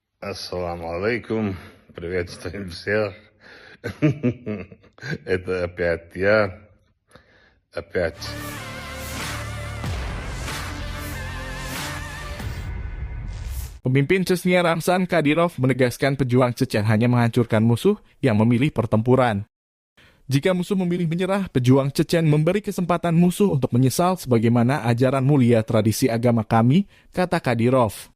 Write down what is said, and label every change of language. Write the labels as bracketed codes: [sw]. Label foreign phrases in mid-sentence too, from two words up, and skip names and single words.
[ar] السلام عليكم. [ru] Приветствуем всех. Это опять я. Опять. [id] Pemimpin Chechnya Ramzan Kadyrov menegaskan pejuang Chechen hanya menghancurkan musuh yang memilih pertempuran. Jika musuh memilih menyerah, pejuang Chechen memberi kesempatan musuh untuk menyesal sebagaimana ajaran mulia tradisi agama kami, kata Kadyrov.